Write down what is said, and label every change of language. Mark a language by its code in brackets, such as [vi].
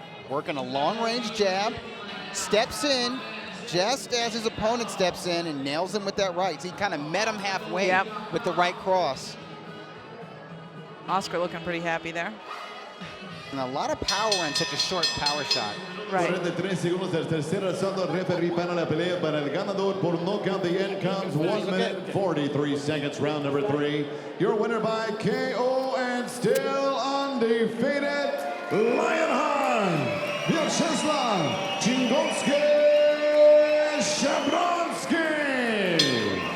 [en] Working a long-range jab, steps in just as his opponent steps in and nails him with that right. So he kind of met him halfway with the right cross. Oscar looking pretty happy there. And a lot of power in such a short power shot. [es] 43 segundos del tercer asalto, referee para la pelea para el ganador por knockout. [en] The end comes 1 minute 43 seconds, round number 3. Your winner by KO and still undefeated, Lionheart, Vyacheslav Chingonski Shabransky.